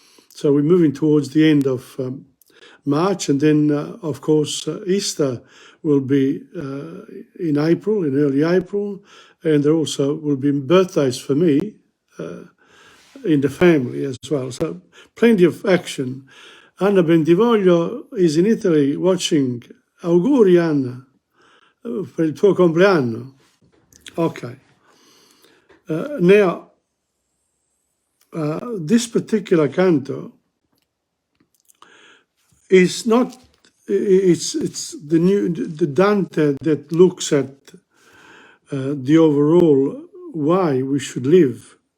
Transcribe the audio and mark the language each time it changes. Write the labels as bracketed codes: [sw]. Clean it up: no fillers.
[en] So we're moving towards the end of March, and then, of course, Easter will be in April, in early April, and there also will be birthdays for me in the family as well. So plenty of action. Anna Bentivoglio is in Italy watching. [it] Auguri, Anna, per il tuo compleanno. [en] Okay. Now, this particular canto is not, it's the Dante that looks at the overall why we should live.